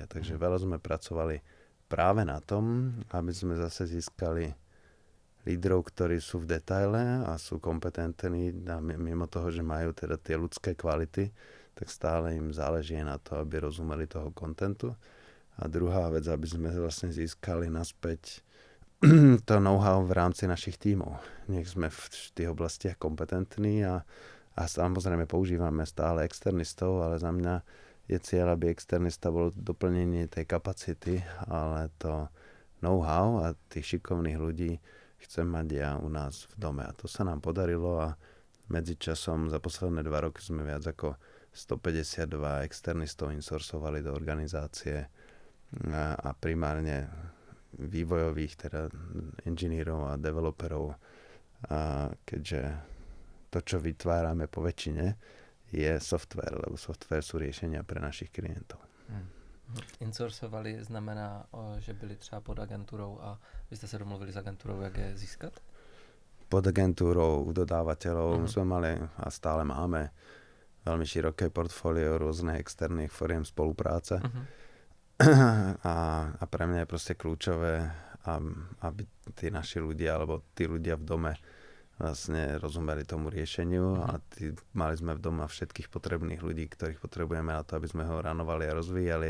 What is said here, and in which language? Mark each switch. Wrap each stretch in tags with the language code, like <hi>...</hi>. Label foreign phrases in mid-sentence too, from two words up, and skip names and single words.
<sk>Takže veľa sme pracovali práve na tom, aby sme zase získali lídrov, ktorí sú v detaile a sú kompetentní a mimo toho, že majú teda tie ľudské kvality, tak stále im záleží na to, aby rozumeli toho kontentu. A druhá vec, aby sme vlastne získali naspäť to know-how v rámci našich tímov. Nech sme v tých oblastiach kompetentní a samozrejme používame stále externistov, ale za mňa je cieľ, aby externista bol doplnenie tej kapacity, ale to know-how a tých šikovných ľudí chcem mať ja u nás v dome. A to sa nám podarilo a medzičasom za posledné 2 roky sme viac ako 152 externistov insourcovali do organizácie a primárne vývojových, teda inžinierov a developerov, keďže to, čo vytvárame po väčšine, je software, lebo software sú riešenia pre našich klientov.</sk> <cs>Insourcovali znamená, že byli třeba pod agenturou a vy jste se domluvili s agenturou, jak je získat?</cs> <sk>Pod agentúrou dodávateľov sme mali a stále máme veľmi široké portfólio rôznych externých foriem spolupráce. A pre mňa je proste kľúčové, aby tí naši ľudia, alebo tí ľudia v dome vlastne rozumeli tomu riešeniu a mali sme v dome všetkých potrebných ľudí, ktorých potrebujeme na to, aby sme ho ranovali a rozvíjali.</sk>